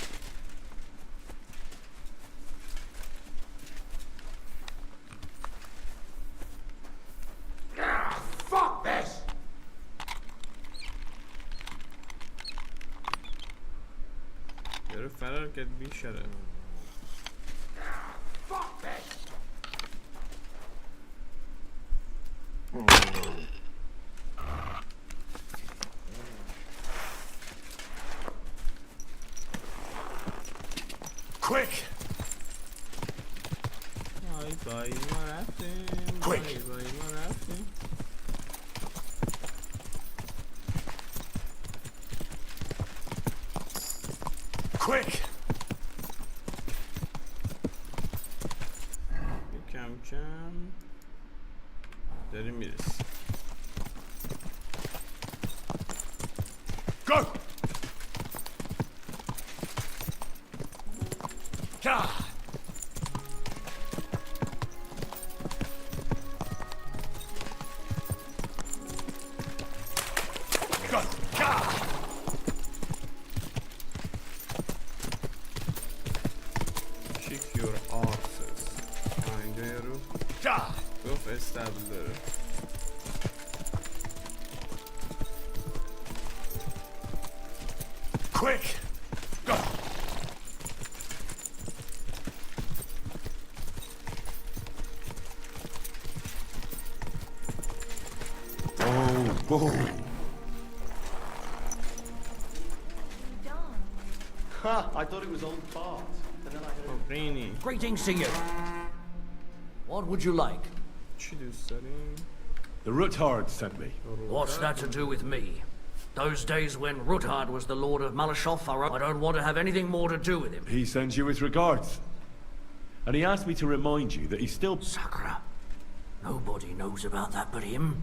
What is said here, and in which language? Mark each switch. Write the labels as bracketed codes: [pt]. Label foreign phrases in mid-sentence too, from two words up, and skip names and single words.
[en] Fuck this! [fa] یارو فرار کرد بی شرف [en] Fuck this! Quick! Ay bye [fa] ما رفتیم [en] Quick! [fa] Ay bye ما رفتیم [en] Quick! [fa] کم کم داریم میرسیم [en] Go! God! Go! God! Kick your asses [fa] اینجا یارو [en] God! [fa] گفت استبل داره [en] Quick! Go! Oh, Ha! I thought it was on part. And then I heard... Greetings to you. What would you like? [fa] چی دوست داریم؟ [en] The Ruthard sent me. What's that to do with me? Those days when Ruthard was the Lord of Malashov, I don't want to have anything more to do with him. He sends you his regards. And he asked me to remind you that he's still... Sakura. Nobody knows about that but him.